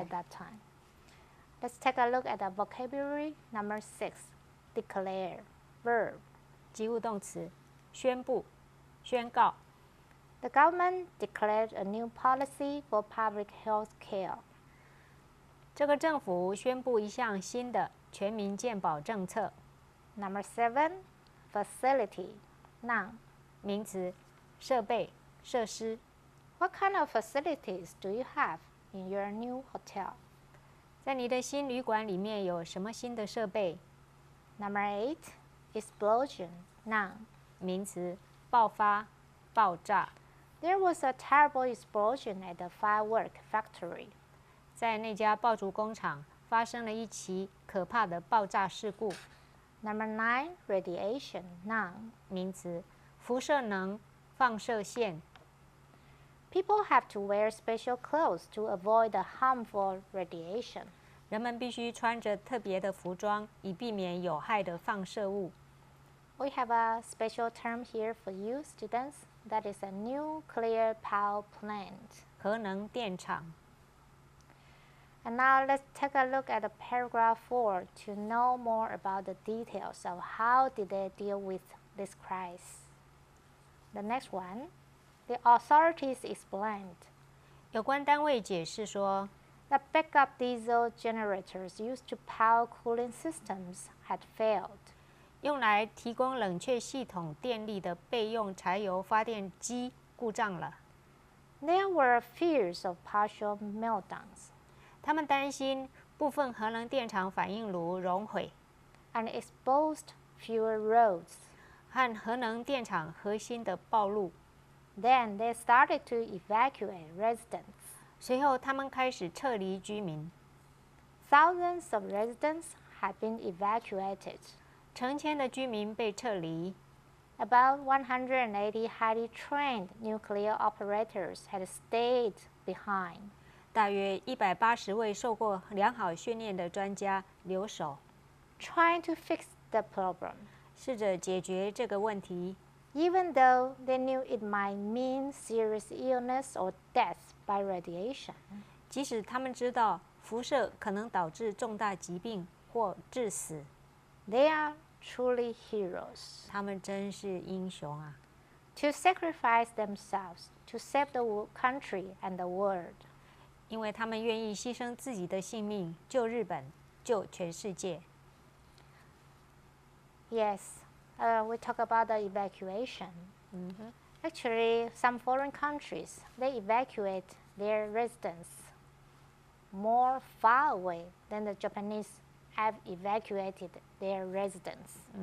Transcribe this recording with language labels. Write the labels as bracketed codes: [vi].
[en] At that time. Let's take a look at the vocabulary. Number 6, declare, verb. [zh] 及物动词，宣布、宣告。 [en] The government declared a new policy for public health care. [zh] 这个政府宣布一项新的全民健保政策。 [en] Number 7, facility, noun. [zh] 名词，设备、设施。 [en] What kind of facilities do you have in your new hotel? [zh] 在你的新旅馆里面有什么新的设备？ [en] Number 8, explosion, noun. [zh] 名词，爆发、爆炸。 [en] There was a terrible explosion at the firework factory. [zh] 在那家爆竹工厂发生了一起可怕的爆炸事故。 [en] Number 9, radiation, noun. [zh] 名词，辐射能、放射线。 [en] People have to wear special clothes to avoid the harmful radiation. [zh] 人们必须穿着特别的服装，以避免有害的放射物。 [en] We have a special term here for you, students. That is a nuclear power plant. [zh] 核能电厂。 [en] And now let's take a look at the paragraph 4 to know more about the details of how did they deal with this crisis. The next one, the authorities explained. [zh] 有关单位解释说， [en] The backup diesel generators used to power cooling systems had failed. [zh] 用来提供冷却系统电力的备用柴油发电机故障了。 [en] There were fears of partial meltdowns. [zh] 他们担心部分核能电厂反应炉熔毁 [en] and exposed fuel roads. [zh] 和核能电厂核心的暴露。 [en] Then they started to evacuate residents. [zh] 随后，他们开始撤离居民。 [en] Thousands of residents had been evacuated. [zh] 成千的居民被撤离。 [en] About 180 highly trained nuclear operators had stayed behind. [zh] 大约180位受过良好训练的专家留守， [en] trying to fix the problem. [zh] 试着解决这个问题。 [en] Even though they knew it might mean serious illness or death by radiation. [zh] 即使他们知道辐射可能导致重大疾病或致死。 [en] They are truly heroes. [zh] 他们真是英雄啊！ [en] To sacrifice themselves to save the country and the world. [zh] 因为他们愿意牺牲自己的性命，救日本，救全世界。 [en] Yes, we talk about the evacuation. Actually, some foreign countries, they evacuate their residents more far away than the Japanese have evacuated their residents.